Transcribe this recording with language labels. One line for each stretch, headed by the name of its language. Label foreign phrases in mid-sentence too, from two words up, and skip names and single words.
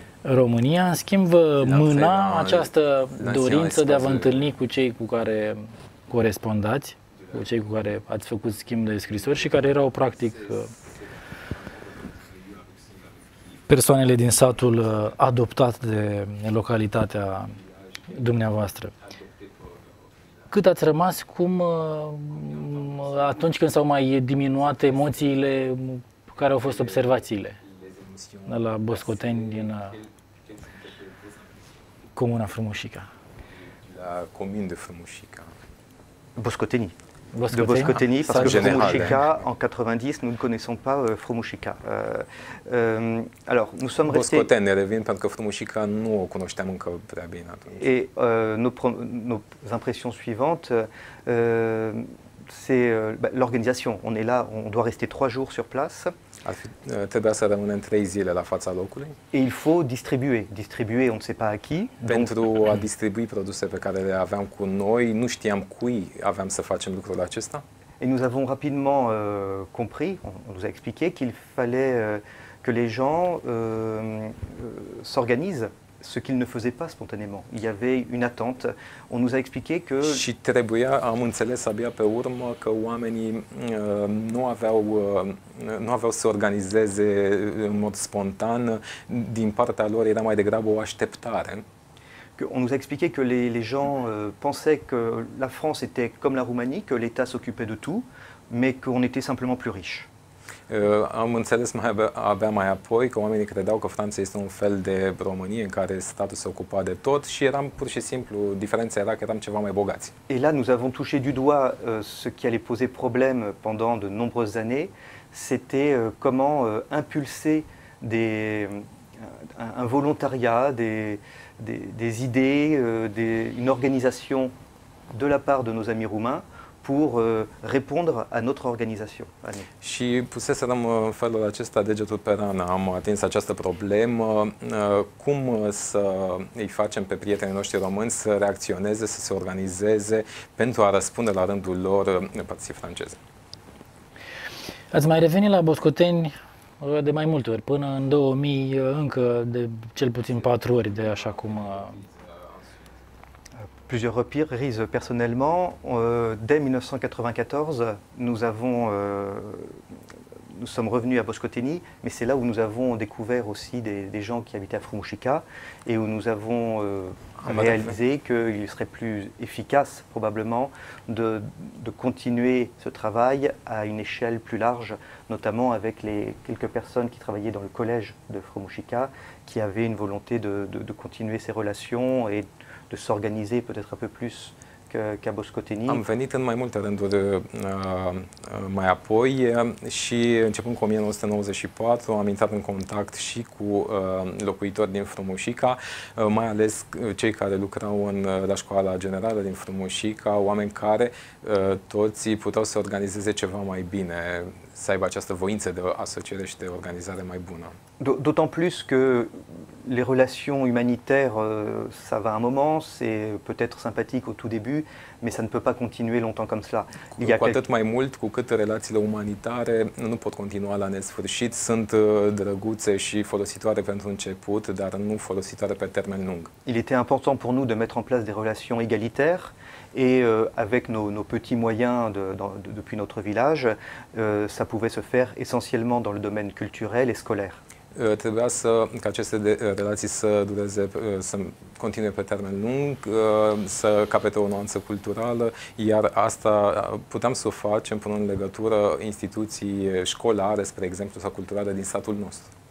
Romanian: În schimb, mâna această dorință de a vă întâlni cu cei cu care corespondați, cu cei cu care ați făcut schimb de scrisori și care erau, practic, persoanele din satul adoptat de localitatea dumneavoastră. Cât ați rămas, atunci când s-au mai diminuat emoțiile, care au fost observațiile la Boscoteni din comuna Frumușica?
French: La commune de Frumușica. Boscoteni. De Boscoteni, parce que Frumușica, en 90, nous ne connaissons pas Frumușica. Alors, nous sommes restés...
Romanian: Boscoteni, revin, pentru că Frumușica nu o cunoșteam încă prea bine atunci.
French: Et nos impressions suivantes, c'est l'organisation. On est là, on doit rester 3 jours sur place.
Romanian: Trebuia să rămânem 3 zile la fața locului.
French: Et il faut distribuer. Distribuer, on ne sait pas à qui.
Romanian: Pentru a distribui produse pe care le aveam cu noi, nu știam cui aveam să facem lucrul acesta.
French: Et nous avons rapidement compris, on nous a expliqué qu'il fallait que les gens s'organisent, ce qu'ils ne faisaient pas spontanément. Il y avait une attente. On nous a expliqué que...
Romanian: Și am înțeles abia pe urmă că oamenii nu aveau să se organizeze în mod spontan. Din partea lor era mai degrabă o așteptare.
French: On nous a expliqué que les gens pensaient que la France était comme la Roumanie, que l'État s'occupait de tout, mais qu'on était simplement plus riche.
Romanian: Am înțeles abia mai apoi că oamenii credeau că Franța este un fel de Românie în care statul se ocupa de tot și eram pur și simplu, diferența era că eram ceva mai bogați.
French: Et là, nous avons touché du doigt ce qui allait poser problème pendant de nombreuses années, c'était comment impulser un volontariat, des idées, une organisation de la part de nos amis roumains pour répondre à notre organisation.
Romanian: Și puseserăm în felul acesta degetul pe rană. Am atins această problemă, cum să îi facem pe prietenii noștri români să reacționeze, să se organizeze pentru a răspunde la rândul lor părții franceze. Ați mai revenit la Boscoteni de mai multe ori, până în 2000 încă de cel puțin 4 ori, de așa cum...
French: Plusieurs reprises personnellement. Dès 1994, nous sommes revenus à Boscoteni, mais c'est là où nous avons découvert aussi des gens qui habitaient à Frumușica et où nous avons réalisé qu'il serait plus efficace probablement de continuer ce travail à une échelle plus large, notamment avec les quelques personnes qui travaillaient dans le collège de Frumușica, qui avaient une volonté de continuer ces relations et de s'organiser peut-être un peu plus qu'à Boscoteni.
Romanian: Am venit în mai multe rânduri mai apoi și începând cu 1994 am intrat în contact și cu locuitori din Frumușica, mai ales cei care lucrau la școala generală din Frumușica, oameni care toți puteau să organizeze ceva mai bine, să aibă această voință de asociere și de organizare mai bună.
French: D'autant plus que les relations humanitaires, ça va un moment, c'est peut-être sympathique au tout début, mais ça ne peut pas continuer longtemps comme cela.
Romanian: Cu atât mai mult cu cât relațiile umanitare nu pot continua la nesfârșit, sunt drăguțe și folositoare pentru început, dar nu folositoare pe termen lung.
French: Il était important pour nous de mettre en place des relations égalitaires et avec nos petits moyens depuis notre village, ça pouvait se faire essentiellement dans le domaine culturel et scolaire.
Romanian: Trebuia ca aceste relații să dureze, să continue pe termen lung, să capete o nuanță culturală, iar asta puteam să o facem până în legătură instituții școlare, spre exemplu, sau culturale din satul nostru.